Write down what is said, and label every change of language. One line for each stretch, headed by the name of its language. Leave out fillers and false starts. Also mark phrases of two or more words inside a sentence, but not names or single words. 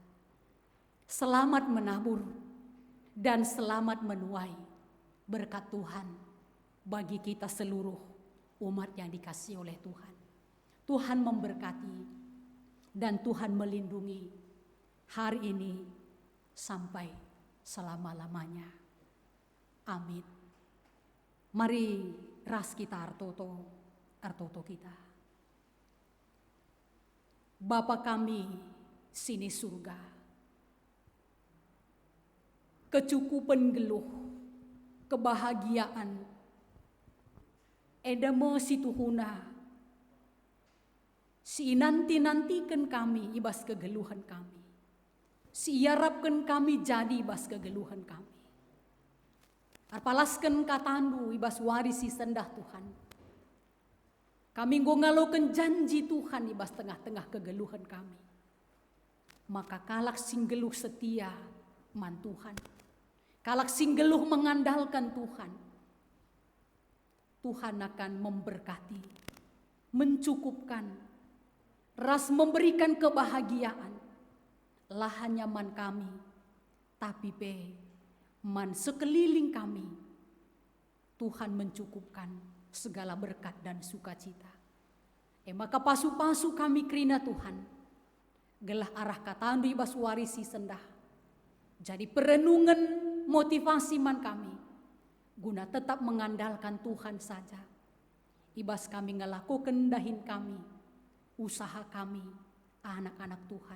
Indonesian: Selamat menabur dan selamat menuai berkat Tuhan bagi kita seluruh umat yang dikasihi oleh Tuhan. Tuhan memberkati dan Tuhan melindungi hari ini sampai selama-lamanya. Amin.
Batak Karo: Mari ras kita artoto kita. Bapa kami sini surga, kecukupan geluh, kebahagiaan, edamo situhuna, si nanti-nantikan kami ibas kegeluhan kami, si iarapkan kami jadi ibas kegeluhan kami. Arpalaskan katandu ibas warisi sendah Tuhan. Kami ngalokan janji Tuhan ibas tengah-tengah kegeluhan kami. Maka kalak singgeluh setia man Tuhan. Kalak singgeluh mengandalkan Tuhan.
Indonesian: Tuhan akan memberkati, mencukupkan, ras memberikan kebahagiaan.
Batak Karo: Lah hanya man kami, tapi man sekeliling kami
Indonesian: Tuhan mencukupkan segala berkat dan sukacita.
Batak Karo: Maka pasu-pasu kami kerina Tuhan, gelah arah katandu ibas warisi sendah. Jadi perenungan motivasi man kami, guna
Indonesian: tetap mengandalkan Tuhan saja.
Batak Karo: Ibas kami ngelakukan dahin kami, usaha kami, anak-anak Tuhan.